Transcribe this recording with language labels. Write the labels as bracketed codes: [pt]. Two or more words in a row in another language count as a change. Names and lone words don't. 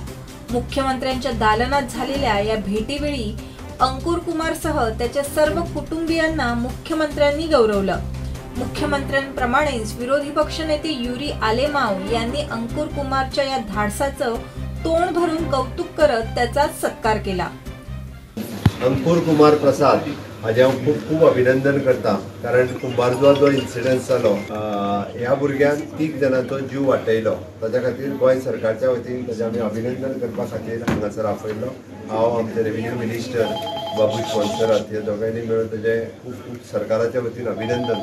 [mr] मुख्यमंत्र्यांच्या दालनात झालेल्या या भेटीवेळी अंकुर कुमारसह त्याच्या सर्व कुटुंबियांना मुख्यमंत्र्यांनी गौरवलं. मुख्यमंत्र्यांप्रमाणेच विरोधी पक्षनेते युरी आलेमाव यांनी अंकुर कुमारच्या या धाडसाचं तोंड भरून कौतुक करत त्याचा सत्कार केला. [kok] अंकुर कुमार प्रसाद हाजे हांव खूब अभिनंदन करता, कारण कुंभारजुवा जो इन्सिडन्स जालो ह्या भुरग्यान 3 जाणांचो जीव वाटयलो. ताच्या खातीर गोंय सरकारच्या वतीन ताजें आमी अभिनंदन करपा खातीर हांगासर आपयलो. हांव आमचे [en] revenue minister [kok] बाबू स्पॉन्सरात हे दोगांयनी मेळून ताजें खूब सरकाराच्या वतीन अभिनंदन.